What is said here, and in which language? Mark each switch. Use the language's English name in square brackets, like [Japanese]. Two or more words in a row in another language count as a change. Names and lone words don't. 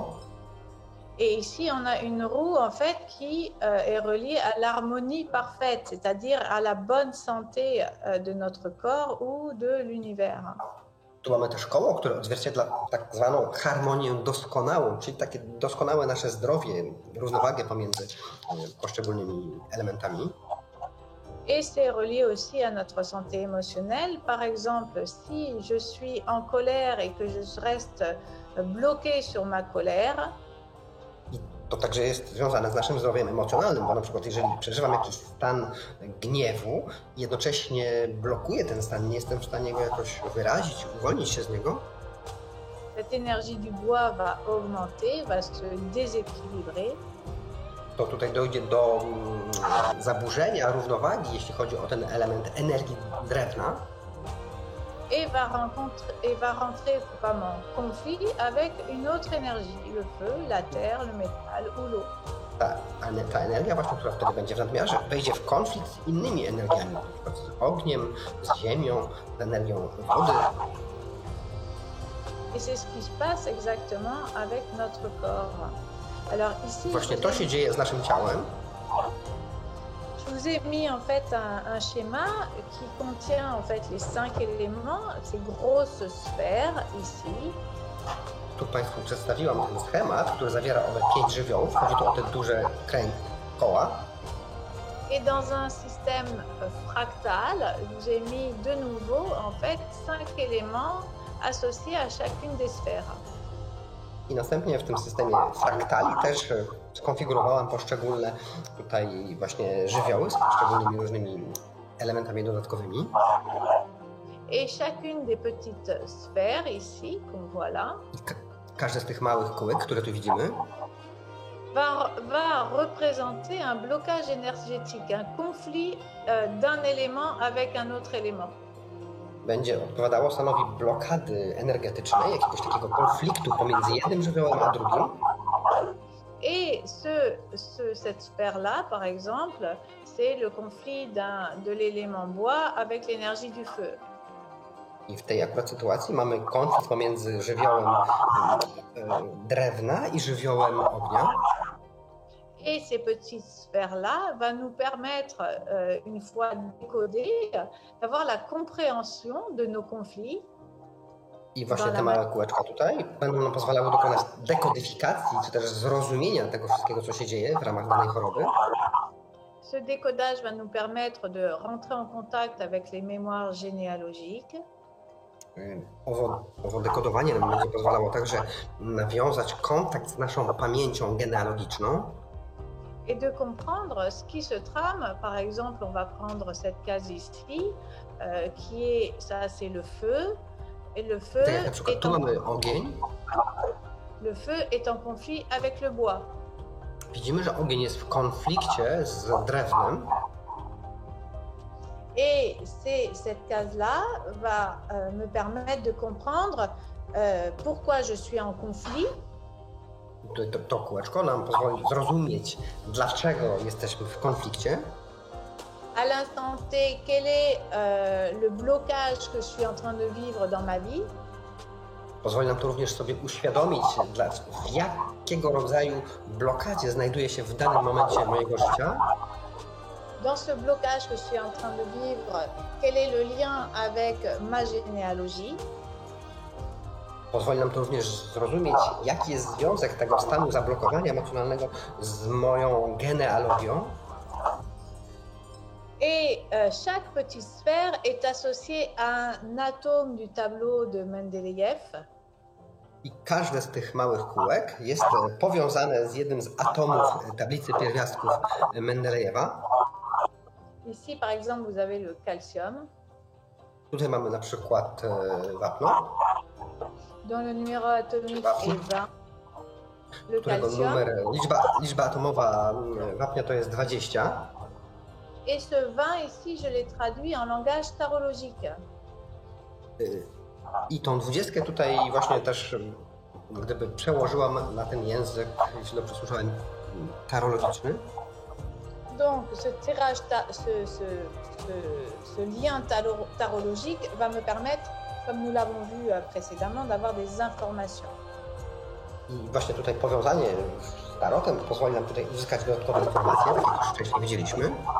[French] Et ici, on a une roue en fait qui est reliée à l'harmonie parfaite, c'est-à-dire à la bonne santé de notre corps ou de l'univers. [Polish] Tu mamy też koło, które odzwierciedla tak zwaną harmonię doskonałą, czyli takie doskonałe nasze zdrowie, równowagę pomiędzy poszczególnymi elementami. [French] Et c'est relié aussi à notre santé émotionnelle. Par exemple, si je suis en colère et que je reste bloqué sur ma colère, [Polish] I to także jest związane z naszym zdrowiem emocjonalnym, bo na przykład jeżeli przeżywam jakiś stan gniewu i jednocześnie blokuję ten stan, nie jestem w stanie go jakoś wyrazić, uwolnić się z niego, [French] cette énergie du bois va augmenter, va se déséquilibrer. [Polish] to tutaj dojdzie do zaburzenia równowagi, jeśli chodzi o ten element energii drewna. [French] Et va rentrer comme en conflit avec une autre énergie, le feu, la terre, le métal ou l'eau. [Polish] Ta energia właśnie, która wtedy będzie w nadmiarze, wejdzie w konflikt z innymi energiami, na przykład z ogniem, z ziemią, z energią wody. [French] Et c'est ce qui se passe exactement avec notre corps. Alors ici, [Polish] Właśnie to się dzieje z naszym ciałem. [French] je vous ai mis en fait un schéma qui contient en fait les 5 éléments, ces grosses sphères ici. [Polish] Tu Państwu przedstawiłam ten schemat, który zawiera owe 5 żywiołów. Chodzi tu o te duże koła. [French] Et dans un système fractal, je vous ai mis de nouveau en fait 5 éléments associés à chacune des sphères. [Polish] I następnie w tym systemie fraktali też skonfigurowałam poszczególne tutaj właśnie żywioły z poszczególnymi różnymi elementami dodatkowymi. [French] Et chacune des petites sphères ici, qu'on voit là, [Polish] I każde z tych małych kółek, które tu widzimy, [French] va représenter un blocage énergétique, un conflit d'un élément avec un autre élément. [Polish] będzie odpowiadało, stanowi blokady energetycznej, jakiegoś takiego konfliktu pomiędzy jednym żywiołem a drugim. [French] Et cette sphère-là, par exemple, c'est le conflit de l'élément bois avec l'énergie du feu. [Polish] I w tej akurat sytuacji mamy konflikt pomiędzy żywiołem drewna i żywiołem ognia. [French] Et ces petites sphères-là vont nous permettre, une fois décodées, d'avoir la compréhension de nos conflits. [Polish] I właśnie te małe kółeczka tutaj będą nam pozwalały dokonać dekodyfikacji, czy też zrozumienia tego wszystkiego, co się dzieje w ramach danej choroby. [French] Ce décodage va nous permettre de rentrer en contact avec les mémoires généalogiques. [Polish] Owo dekodowanie nam będzie pozwalało także nawiązać kontakt z naszą pamięcią genealogiczną. [French] Et de comprendre ce qui se trame. Par exemple, on va prendre cette case ici, qui est, ça c'est le feu. Et le feu, [Polish] Tak jak na przykład tu mamy ogień. [French] le feu est en conflit avec le bois. [Polish] widzimy, że ogień jest w konflikcie z drewnem. [French] Et cette case-là va me permettre de comprendre pourquoi je suis en conflit. [Polish] To kółeczko nam pozwoli zrozumieć, dlaczego jesteśmy w konflikcie. [French] À l'instant T, quel est le blocage que je suis en train de vivre dans ma vie. [Polish] Pozwoli nam to również sobie uświadomić, w jakiego rodzaju blokadzie znajduję się w danym momencie mojego życia. [French] Dans ce blocage que je suis en train de vivre, quel est le lien avec ma généalogie? [Polish] Pozwoli nam to również zrozumieć, jaki jest związek tego stanu zablokowania emocjonalnego z moją genealogią. [French] Et chaque petite sphère est associée à un atome du tableau de Mendeleïev. [Polish] I każde z tych małych kółek jest powiązane z jednym z atomów tablicy pierwiastków Mendelejewa. [French] Ici, par exemple, vous avez le calcium. [Polish] Tutaj mamy na przykład wapno, [French] Dont le numéro atomique est 20. Le [Polish] którego [French] calcium. [Polish] liczba atomowa wapnia to jest 20. [French] Et ce 20 ici, je l'ai traduit en langage tarologique. [Polish] I tą 20 tutaj właśnie też gdyby przełożyłam na ten język, jeśli dobrze słyszałem, tarologiczny. [French] Donc, ce tirage, ce lien tarologique va me permettre, comme nous l'avons vu précédemment, d'avoir des informations. [Polish] I właśnie tutaj powiązanie z tarotem pozwoli nam tutaj uzyskać dodatkowe informacje, tak jak już wcześniej widzieliśmy.